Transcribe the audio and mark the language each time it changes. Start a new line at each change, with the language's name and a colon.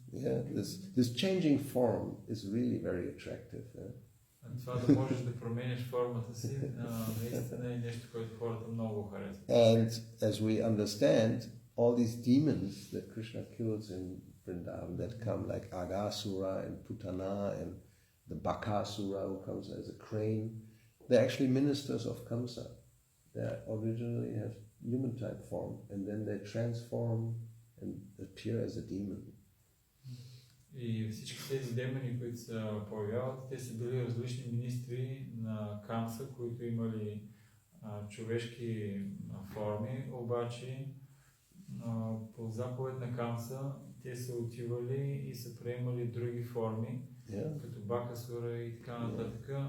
English: Yeah, this changing form is really very attractive.
Bulgarian: Това да можеш да промениш формата си, наистина е нещо, което хората много харесват.
English: And as we understand, all these demons that Krishna kills in Vrindavan that come like Agasura and Putana and the Bakasura who comes as a crane, they're actually ministers of Kamsa. They originally have human type form and then they transform and appear as a demon.
Bulgarian: И всички тези демони, които се появяват, те са били различни министри на Камса, които имали човешки форми, обаче по заповед на Камса те са отивали и са приемали други форми, като Бакасура и така нататък.